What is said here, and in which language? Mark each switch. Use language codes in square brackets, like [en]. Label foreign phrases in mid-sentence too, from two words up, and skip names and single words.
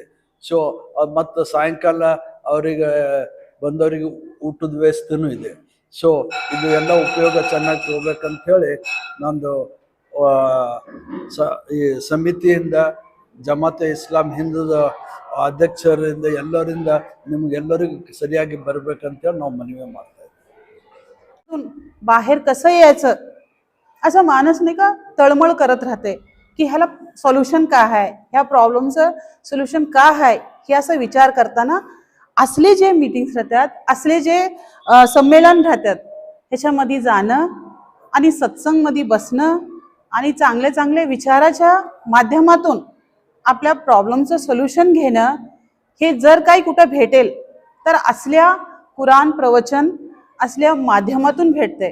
[kn] ಸೊ ಮತ್ತು ಸಾಯಂಕಾಲ ಅವರಿಗೆ ಬಂದವರಿಗೆ ಊಟದ ವ್ಯವಸ್ಥೆನೂ ಇದೆ. ಸೊ ಇದು ಎಲ್ಲ ಉಪಯೋಗ ಚೆನ್ನಾಗಿ ತಗೋಬೇಕಂತ ಹೇಳಿ ನಂದು ಈ ಸಮಿತಿಯಿಂದ, ಜಮಾತೆ ಇಸ್ಲಾಂ ಹಿಂದದ ಅಧ್ಯಕ್ಷರಿಂದ, ಎಲ್ಲರಿಂದ ನಿಮಗೆಲ್ಲರಿಗೂ ಸರಿಯಾಗಿ ಬರಬೇಕಂತೇಳಿ ನಾವು ಮನವಿ ಮಾಡ್ತಾ ಇದ್ದೀವಿ. [mr] बाहेर कसं यायचं असं माणूस नाही का तळमळ करत राहते की ह्याला सॉल्युशन काय आहे, ह्या प्रॉब्लेमचं सोल्युशन काय आहे, हे असं विचार करताना असले जे मीटिंग्स राहतात, असले जे संमेलन राहतात, ह्याच्यामध्ये जाणं आणि सत्संगमध्ये बसणं आणि चांगले चांगले विचाराच्या माध्यमातून आपल्या प्रॉब्लेमचं सोल्युशन घेणं, हे जर काही कुठं भेटेल तर असल्या कुरान प्रवचन असल्या माध्यमातून भेटते.